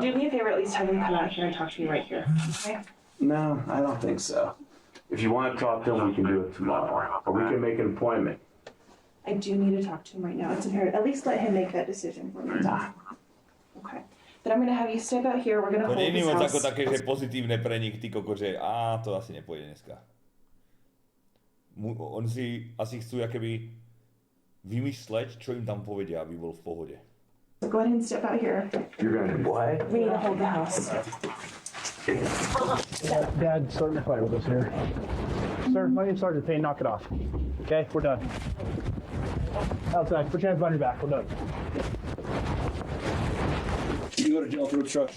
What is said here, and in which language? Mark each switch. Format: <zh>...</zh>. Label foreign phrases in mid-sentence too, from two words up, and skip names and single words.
<en>do me a favor, at least have him come out here and talk to me right here. Okay. No, I don't think so. If you want to talk to him, we can do it tomorrow. Or we can make an appointment. I do need to talk to him right now. It's imperative. At least let him make that decision for me. Okay. Then I'm gonna have you step out here. We're gonna To hold</en> <cs>není</cs> <en>this</en> <sk>moc ako</sk> <en>house.</en> <sk>také, že pozitívne pre nich, ty koko, že to asi nepôjde dneska. On si asi chcú akoby vymysleť, čo im tam povedia, aby bol v pohode.</sk> <en>So go ahead and step out here. You're gonna do what? We need to hold the house. Dad, starting a fight with us here. Sir, my name's Sergeant Payne. Knock it off. Okay, we're done. Outside, put your hands behind your back. We're done. You go to jail for obstruction.</en>